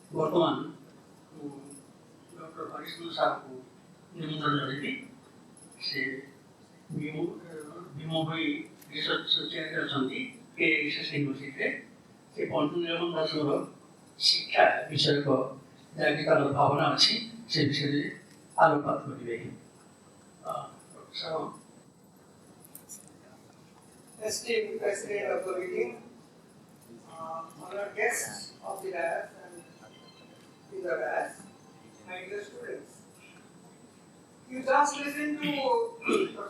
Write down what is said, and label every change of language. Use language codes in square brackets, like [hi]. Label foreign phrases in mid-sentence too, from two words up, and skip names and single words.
[or] ବର୍ତ୍ତମାନ ଡକ୍ଟର ହରିଶଚନ୍ଦ୍ର ସାହୁ ନିମନ୍ତ୍ରଣ ଜଣାଇଲି ସେ ଭୀମ ভୋଇ ରିସର୍ଚ୍ଚ ଚେୟାରରେ ଅଛନ୍ତି କେ ରିସର୍ଚ୍ଚ ୟୁନିଭର୍ସିଟିରେ। ସେ ପଣ୍ଡିତ ନୀଳକଣ୍ଠ ଦାସଙ୍କର ଶିକ୍ଷା ବିଷୟକ ଯାହାକି ତାଙ୍କର ଭାବନା ଅଛି ସେ ବିଷୟରେ ଆଲୋକପାତ କରିବେ। [en] Esteemed President of the meeting, honored guests of the dais and in the dais, my dear students. You just listened to Dr.